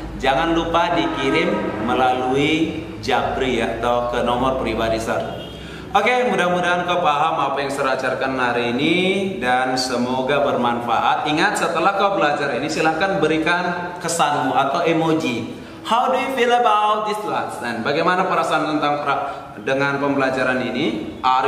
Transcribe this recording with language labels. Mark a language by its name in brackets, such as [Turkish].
[Indonesian] Jangan lupa dikirim melalui Japri ya, atau ke nomor pribadi SAR. Oke, mudah-mudahan kau paham apa yang saya ajarkan hari ini dan semoga bermanfaat. Ingat, setelah kau belajar ini silahkan berikan kesanmu atau emoji. [English] How do you feel about this lesson? [Indonesian] Bagaimana perasaan dengan pembelajaran ini?